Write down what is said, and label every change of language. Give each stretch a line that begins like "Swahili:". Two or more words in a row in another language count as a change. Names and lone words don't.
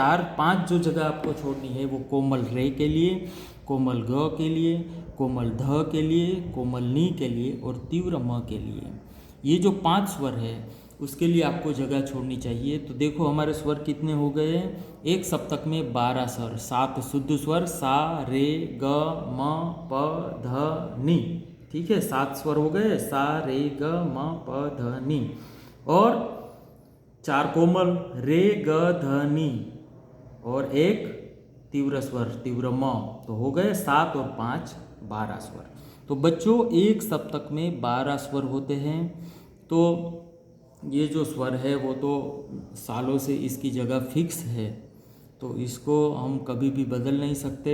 Hindi: वो 4-5 जो जगह आपको छोड़नी है वो कोमल रे के लिए, कोमल ग के लिए, कोमल ध के लिए, कोमल नी के लिए और तीव्र म के लिए। ये जो 5 स्वर है उसके लिए आपको जगह छोड़नी चाहिए। तो देखो हमारे स्वर कितने हो गए, एक सप्तक में 12 स्वर, 7 शुद्ध स्वर सा रे ग म प ध नी। ठीक है, 7 स्वर हो गए, सा रे ग म प ध नी। और 4 कोमल रे ग ध नी और एक तीव्र स्वर तीव्र म, तो हो गए 7 और 5 12 स्वर। तो बच्चों एक सप्तक में 12 स्वर होते हैं। तो ये जो स्वर है वो तो सालों से इसकी जगह फिक्स है, तो इसको हम कभी भी बदल नहीं सकते।